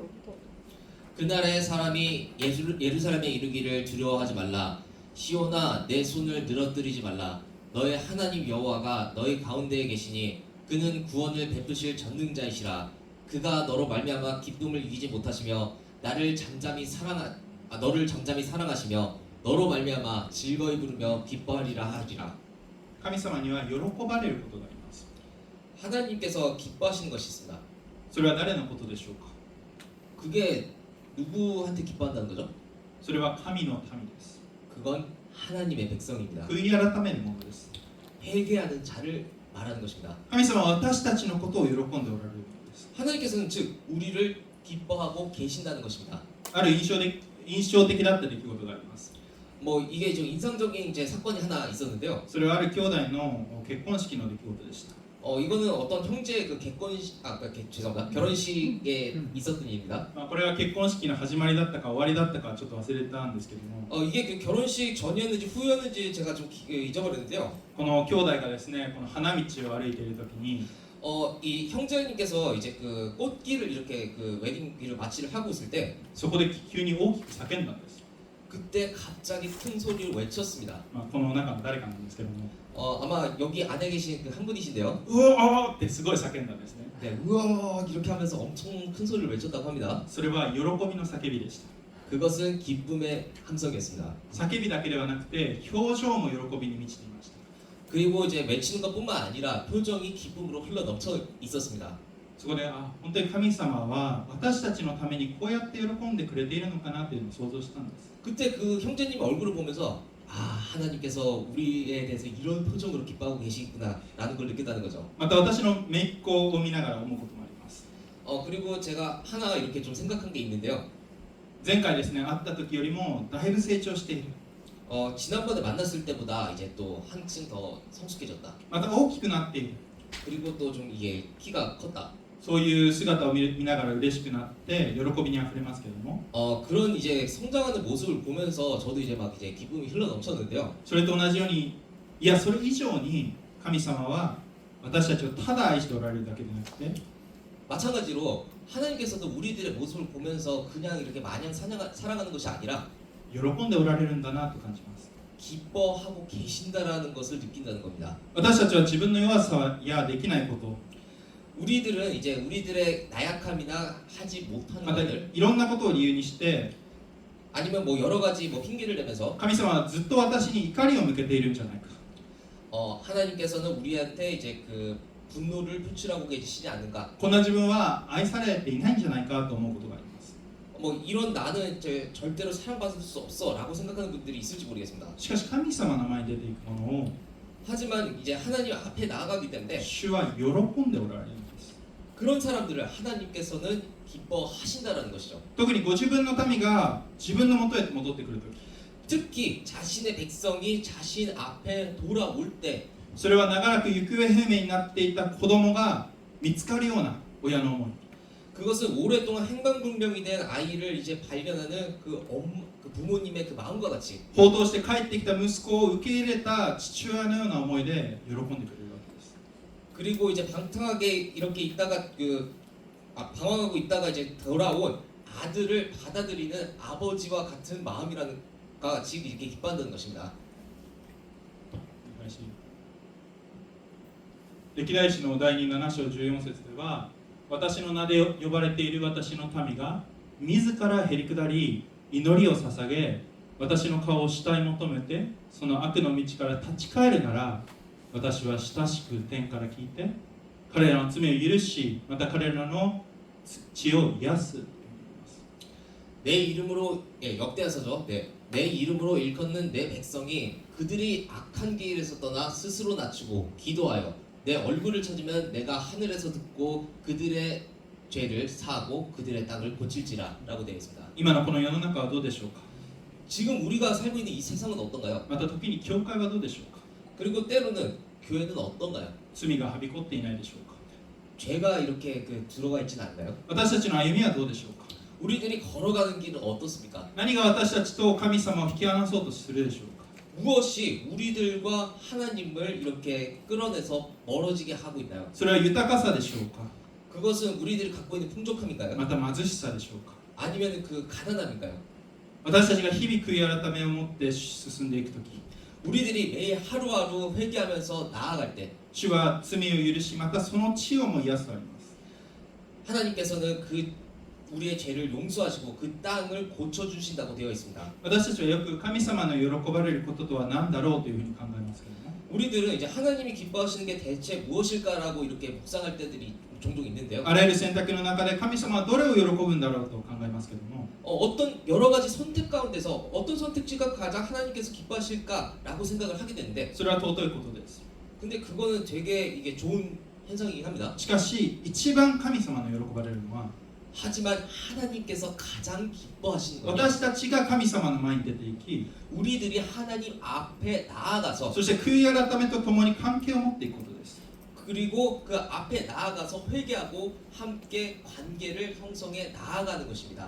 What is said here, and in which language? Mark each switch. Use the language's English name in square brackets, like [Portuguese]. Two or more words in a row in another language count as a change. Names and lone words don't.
[Korean] 그날에 사람이 예루살렘에 이르기를 두려워하지 말라. 시온아 내 손을 늘어뜨리지 말라. 너의 하나님 여호와가 너희 가운데에 계시니 그는 구원을 베푸실 전능자이시라. 그가 너로 말미암아 기쁨을 이기지 못하시며 나를 잠잠히 너를 잠잠히 사랑하시며 너로 말미암아 즐거이 부르며 기뻐하리라 하리라. [Japanese] 神様には喜ばれることがあります。 [Korean] 하나님께서 기뻐하시는 것이 있습니다. [Japanese] それは誰のことでしょうか。 [Korean] 그게 누구한테 기뻐한다는 거죠? [Japanese] それは神の民です。 [Korean] 그건 하나님의 백성입니다. [Japanese] 悔い改めるものです。 [Korean] 회개하는 자를 말하는 것입니다. [Japanese] 神様は私たちのことを喜んでおられるものです。 [Korean] 하나님께서는 즉 우리를 기뻐하고 계신다는 것입니다. [Japanese] ある印象的だった出来事があります。 [Korean] 뭐 이게 좀 인상적인 이제 사건이 하나 있었는데요. [Japanese] それはある兄弟の結婚式の出来事でした。 [Korean] 이거는 어떤 형제의 그 죄송합니다. 결혼식에 있었던 일입니다. [Japanese] これは結婚式の始まりだったか終わりだったかちょっと忘れたんですけども、 [Korean] 이게 그 결혼식 전이었는지 후였는지 제가 좀 잊어버렸는데요. [Japanese] この兄弟がですね、この花道を歩いている時に、 [Korean] 이 형제님께서 이제 그 꽃길을 이렇게 그 웨딩길을 마치를 하고 있을 때 [Japanese] そこで急に大きく叫んだんです。 [Korean] 그때 갑자기 큰 소리를 외쳤습니다. [Japanese] この中の誰かなんですけども、 [Korean] 아마 여기 안에 계신 그 한 분이신데요. [Japanese] うおーってすごい叫んだんですね。 [Korean] 네, 우와 이렇게 하면서 엄청 큰 소리를 외쳤다고 합니다. [Japanese] それは喜びの叫びでした。 [Korean] 그것은 기쁨의 함성이었습니다. [Japanese] 叫びだけではなくて表情も喜びに満ちていました。 [Korean] 그리고 이제 외치는 것뿐만 아니라 표정이 기쁨으로 흘러 넘쳐 있었습니다. [Japanese] そこで本当に神様は私たちのためにこうやって喜んでくれているのかなというのを想像したんです。 [Korean] 그때 그 형제님 얼굴을 보면서 하나님께서 우리에 대해서 이런 표정으로 기뻐하고 계시구나라는 걸 느꼈다는 거죠. [Japanese] また私の姪っ子を見ながら思うこともあります。 [Korean] 그리고 제가 하나 이렇게 좀 생각한 게 있는데요. [Japanese] 前回ですね、会った時よりもだいぶ成長している。 [Korean] 지난번에 만났을 때보다 이제 또 한층 더 성숙해졌다. [Japanese] また大きくなっている。 [Korean] 그리고 또 좀 이게 키가 컸다. [Japanese] そういう姿を見ながら嬉しくなって喜びにあふれますけれども、 [Korean] 그런 이제 성장하는 모습을 보면서 저도 이제 막 이제 기쁨이 흘러 넘쳤는데요. [Japanese] それと同じように、いやそれ以上に神様は私たちをただ愛しておられるだけでなくて、 [Korean] 마찬가지로 하나님께서도 우리들의 모습을 보면서 그냥 이렇게 마냥 살아가는 것이 아니라 [Japanese] 喜んでおられるんだなと感じます。 [Korean] 기뻐하고 계신다라는 것을 느낀다는 겁니다. [Japanese] 私たちは自分の弱さやできないこと、 [Korean] 우리들은 이제 우리들의 나약함이나 하지 못하는 [Japanese] また [Korean] 것들 [Japanese] いろんなことを理由にして、 [Korean] 아니면 뭐 여러 가지 뭐 핑계를 대면서 [Japanese] 神様はずっと私に怒りを向けているんじゃないか、 [Korean] 하나님께서는 우리한테 이제 그 분노를 표출하고 계시지 않는가. [Japanese] こんな自分は愛されていないんじゃないかと思うことがあります。 [Korean] 뭐 이런 나는 이제 절대로 사랑받을 수 없어라고 생각하는 분들이 있을지 모르겠습니다. [Japanese] しかし神様の前に出ていくものを [Korean] 하지만 이제 하나님 앞에 나아가기 때문에 [Japanese] 主は喜んでおられるんです。 [Korean] 그런 사람들을 하나님께서는 기뻐하신다라는 것이죠. [Japanese] 特にご自分の民が自分の元へ戻ってくるとき、 [Korean] 특히 자신의 백성이 자신 앞에 돌아올 때 [Japanese] それは長らく行方不明になっていた子供が見つかるような親の思い、 [Korean] 그것은 오랫동안 행방불명이 된 아이를 이제 발견하는 그 부모님의 그 마음과 같이 [Japanese] 報道して帰ってきた息子を受け入れた父親のような思いで喜んでくれるわけです。 [Korean] 그리고 이제 방탕하게 이렇게 있다가 방황하고 있다가 이제 돌아온 아들을 받아들이는 아버지와 같은 마음이라는 같이 이렇게 기뻐한다는 것입니다. [Japanese] 歴代史の第7章14節では、私の名で呼ばれている私の民が自らへり下り祈りを捧げ、私の顔を慕い求めてその悪の道から立ち返るなら、私は親しく天から聞いて彼らの罪を許し、また彼らの血を癒す。 [Korean] 내 이름으로 역대하서죠. 내 이름으로 일컫는 내 백성이 그들이 악한 길에서 떠나 스스로 낮추고 기도하여 내 얼굴을 찾으면 내가 하늘에서 듣고 그들의 죄를 사하고 그들의 땅을 고칠지라라고 되어 있습니다. [Japanese] 今のこの世の中はどうでしょうか。 [Korean] 지금 우리가 살고 있는 이 세상은 어떤가요? [Japanese] また時に教会はどうでしょうか。 [Korean] 그리고 때로는 교회는 어떤가요? [Japanese] 罪がはびこっていないでしょうか。 [Korean] 죄가 이렇게 들어가 있지는 않나요? [Japanese] 私たちの歩みはどうでしょうか。 [Korean] 우리들이 걸어가는 길은 어떻습니까? [Japanese] 何が私たちと神様を引き離そうとするでしょうか。 [Korean] 무엇이 우리들과 하나님을 이렇게 끌어내서 멀어지게 하고 있나요? [Japanese] それは豊かさでしょうか。 [Korean] 그것은 우리들이 갖고 있는 풍족함인가요? [Japanese] また貧しさでしょうか。 [Korean] 아니면 그 가난함인가요? [Japanese] 私たちが日々悔い改めを持って進んでいくとき、 [Korean] 우리들이 매일 하루하루 회개하면서 나아갈 때 [Japanese] 主は罪を許し、またその地をも癒すとあります。 [Korean] 하나님께서는 그 우리의 죄를 용서하시고 그 땅을 고쳐 주신다고 되어 있습니다. [Japanese] 私たちはよく神様の喜ばれることとは何だろうというふうに考えますけども [Korean] 우리들은 이제 하나님이 기뻐하시는 게 대체 무엇일까라고 이렇게 묵상할 때들이 종종 있는데요. [Japanese] あらゆる選択の中で神様はどれを喜ぶんだろうと考えますけども [Korean] 어떤 여러 가지 선택 가운데서 어떤 선택지가 가장 하나님께서 기뻐하실까라고 생각을 하게 되는데 [Japanese] それは尊いことです [Korean] 근데 그거는 되게 이게 좋은 현상이긴 합니다. [Japanese] しかし一番神様の喜ばれるのは [Korean] 하지만 하나님께서 가장 기뻐하시는 건 [Japanese] 私たちが神様の前に出ていき [Korean] 우리들이 하나님 앞에 나아가서 [Japanese] そして悔い改めとともに関係を持っていくことです [Korean] 그리고 그 앞에 나아가서 회개하고 함께 관계를 형성해 나아가는 것입니다.